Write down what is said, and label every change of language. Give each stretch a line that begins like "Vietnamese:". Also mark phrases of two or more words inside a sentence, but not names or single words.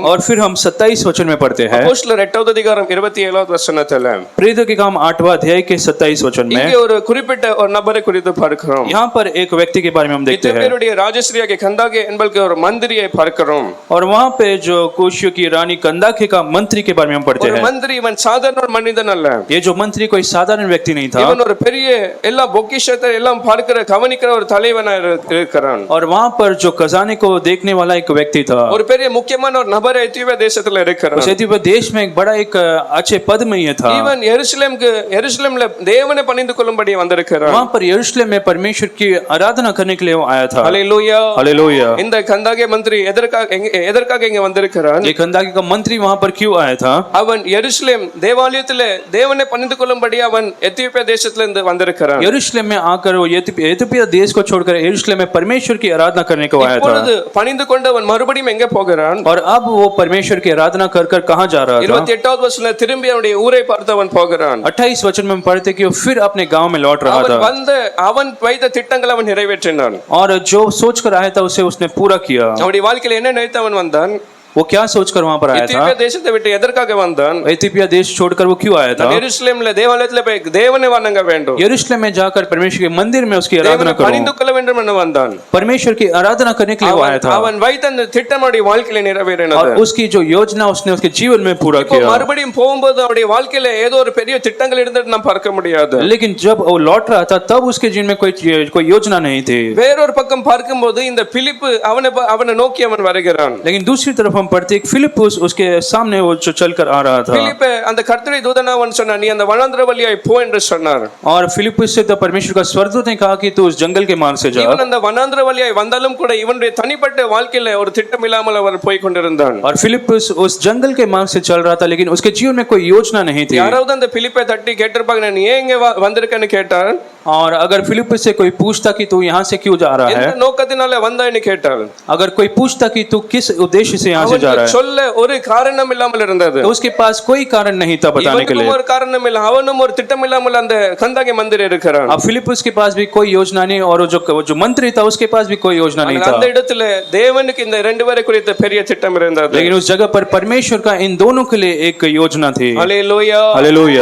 Hindi: और फिर हम 27 वचन में पढ़ते हैं,
Tamil: அப்போஸ்தலர் 8வது அதிகாரம் 27வது வசனத்துல
Hindi: प्रेरितों के काम 8वां अध्याय के 27 वचन में
Tamil: இங்கே ஒரு குறிப்பிட்ட ஒரு நபரை குறித்து பார்க்கிறோம்.
Hindi: यहाँ पर एक व्यक्ति के बारे में हम देखते हैं,
Tamil: இத்தியோப்பியருடைய ராஜஸ்ரீயாகிய கந்தாகே என்பவருக்கு ஒரு மந்திரியை பார்க்கிறோம்.
Hindi: और वहाँ पे जो कुशियों की रानी कंदाके का मंत्री के बारे में हम पढ़ते
Tamil: ஒரு
Hindi: हैं.
Tamil: மந்திரி இவன் சாதாரண ஒரு மனிதன் அல்ல,
Hindi: ये जो मंत्री कोई साधारण व्यक्ति नहीं था,
Tamil: இவன் ஒரு பெரிய எல்லா பொக்கிஷத்தை எல்லாம் பார்க்கிற கவனிக்கிற ஒரு தலைவனா இருக்கிறான்.
Hindi: और वहाँ पर जो खजाने को देखने वाला एक व्यक्ति था,
Tamil: ஒரு பெரிய முக்கியமான ஒரு நபர் எத்தியோப்பியா தேசத்துல இருக்கிறான்.
Hindi: उस एथियोपिया देश में एक बड़ा एक अच्छे पद में ये था.
Tamil: இவன் எருசலேம்ல தேவனை பணிந்து கொள்ளும்படி வந்திருக்கிறான்.
Hindi: वहाँ पर यरूशलेम में परमेश्वर की आराधना करने के लिए वो आया था.
Tamil: ஹalleluya.
Hindi: हालेलुया.
Tamil: இந்த கந்தாகே மந்திரி எதற்காக இங்க வந்திருக்கிறான்?
Hindi: ये कंदाके का मंत्री वहाँ पर क्यों आया था?
Tamil: அவன் எருசலேம் தேவாலயத்திலே தேவனை பணிந்து கொள்ளும்படி அவன் எத்தியோப்பியா தேசத்துல இருந்து வந்திருக்கிறான்.
Hindi: यरूशलेम में आकर वो एथियोपिया देश को छोड़कर यरूशलेम में परमेश्वर की आराधना करने को आया था.
Tamil: இப்பொழுது பணிந்து கொண்டு அவன் மறுபடியும் எங்க போகிறான்?
Hindi: और अब वो परमेश्वर की आराधना कर कर कहाँ जा रहा था?
Tamil: 28வது வசனத்துல திரும்பி அவனுடைய ஊரை பார்த்து அவன் போகிறான்.
Hindi: 28 वचन में हम पढ़ते कि वो फिर अपने गांव में लौट रहा था,
Tamil: அவன் வைத்த திட்டங்களை அவன் நிறைவேற்றினான்.
Hindi: और जो सोच कर आया था उसे उसने पूरा किया.
Tamil: அவனுடைய வாழ்க்கையில என்ன நினைத்து அவன் வந்தான்?
Hindi: वो क्या सोचकर वहां पर आया था?
Tamil: எத்தியோப்பியா தேசத்தை விட்டு எதற்காக வந்தான்?
Hindi: इथियोपिया देश छोड़कर वो क्यों आया था?
Tamil: எருசலேம்ல தேவாலயத்துல போய் தேவனை வணங்க வேண்டும்,
Hindi: यरूशलेम में जाकर परमेश्वर के मंदिर में उसकी आराधना
Tamil: தேவனை
Hindi: करो,
Tamil: பணிந்து கொள்ள வேண்டும் என்று வந்தான்.
Hindi: परमेश्वर की आराधना करने के लिए वो आया था।
Tamil: அவன் வைத்த அந்த திட்டம் அவருடைய வாழ்க்கையில நிறைவேறினது.
Hindi: और उसकी जो योजना उसने उसके जीवन में पूरा
Tamil: இப்போ
Hindi: किया।
Tamil: மறுபடியும் போகும்போது அவருடைய வாழ்க்கையில ஏதோ ஒரு பெரிய திட்டங்கள் இருந்தது நாம் பார்க்க முடியாது.
Hindi: लेकिन जब वो लौट रहा था तब उसके जीवन में कोई योजना नहीं थी।
Tamil: வேறொரு பக்கம் பார்க்கும்போது இந்த பிலிப்பு அவனை நோக்கி அவன் வருகிறான்.
Hindi: लेकिन दूसरी तरफ हम पढ़ते हैं फिलिप्पुस उसके सामने वो जो चलकर आ रहा था।
Tamil: பிலிப்பு அந்த கர்த்தருடைய தூதன் அவன் சொன்னான், நீ அந்த வனாந்தர வழியாய் போ என்று சொன்னார்.
Hindi: और फिलिप्पुस से तो परमेश्वर का स्वर्गदूत ने कहा कि तू उस जंगल के मार्ग से जा।
Tamil: இவன் அந்த வனாந்தர வழியாய் வந்தாலும் கூட இவனுடைய தனிப்பட்ட வாழ்க்கையில ஒரு திட்டம் இல்லாமல் அவர் போய் கொண்டிருந்தான்.
Hindi: और फिलिप्पुस उस जंगल के मार्ग से चल रहा था लेकिन उसके जीवन में कोई योजना नहीं थी।
Tamil: யாராவது அந்த பிலிப்பை தட்டி கேட்டிருப்பாங்க, நீ ஏன் இங்க வந்திருக்கன்னு கேட்டார்.
Hindi: और अगर फिलिप्पुस से कोई पूछता कि तू यहाँ से क्यों जा रहा है,
Tamil: எந்த நோக்கத்தினால வந்தாய்னு கேட்டார்,
Hindi: अगर कोई पूछता कि तू किस उद्देश्य से यहाँ से जा रहा है,
Tamil: சொல்ல ஒரு காரணம் இல்லாமல் இருந்தது.
Hindi: तो उसके पास कोई कारण नहीं था बताने के लिए।
Tamil: ஒரு காரணம் இல்ல, அவனும் ஒரு திட்டம் இல்லாமல் அந்த கந்தாகி மந்திர இருக்கிறான்.
Hindi: अब फिलिप्पुस के पास भी कोई योजना नहीं और जो मंत्री था उसके पास भी कोई योजना नहीं था।
Tamil: அந்த இடத்துல தேவனுக்கு இந்த ரெண்டு பேரை குறித்த பெரிய திட்டம் இருந்தது.
Hindi: लेकिन उस जगह पर परमेश्वर का इन दोनों के लिए एक योजना थी। हालेलुया, हालेलुया।